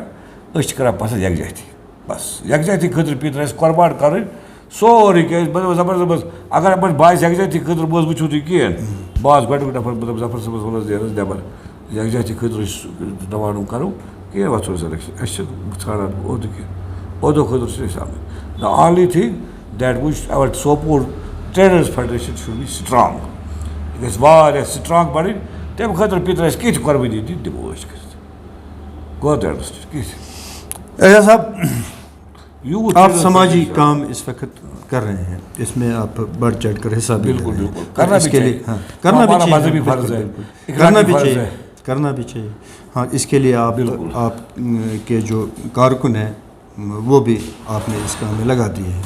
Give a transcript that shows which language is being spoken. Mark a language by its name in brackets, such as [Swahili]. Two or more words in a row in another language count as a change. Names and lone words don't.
[Kashmiri] أسۍ چھِ کَران پَسنٛد یَکجہتی, بَس یَکجہتی خٲطرٕ پیٚیہِ اَسہِ قۄربان کَرٕنۍ سورُے کینٛہہ. بہٕ دَپہٕ زبردست, اگر یِمن باسہِ یَکجہتی خٲطرٕ مہٕ حظ وٕچھِو تُہۍ کِہیٖنۍ, بہٕ آسہٕ گۄڈنیُک نفر, بہٕ دَپہٕ ظفر صٲبَس وَلہٕ حظ نیرٕ حظ نٮ۪بر, یَکجہتی خٲطرٕ أسۍ دَپان کَرو کِہیٖنۍ, وۄتھو أسۍ الیکشن. اَسہِ چھِنہٕ ژھانڈان عہدٕ کینٛہہ, عہدو خٲطرٕ چھِ أسۍ آمٕتۍ. [English] The only thing that which our Sopor Traders Federation should be strong. [Kashmiri] یہِ گژھِ واریاہ سٹرانٛگ بَنٕنۍ, تَمہِ خٲطرٕ پیٚیہِ اَسہِ کینٛہہ تہِ قۄربٲنی دِنۍ, دِمو أسۍ کٔرِتھ. گوٚو تۄہہِ انڈرسٹینڈ کینٛہہ. [Urdu] اعجاز صاحب, آپ سماجی کام اس وقت کر رہے ہیں, اس میں آپ بڑھ چڑھ کر حصہ بھی بالکل کرنا بھی چاہیے, کرنا بھی چاہیے, مذہبی فرض ہے, کرنا بھی چاہیے, کرنا بھی چاہیے. ہاں, اس کے لیے آپ کے جو کارکن ہیں وہ بھی آپ نے اس کام میں لگا دیے ہیں.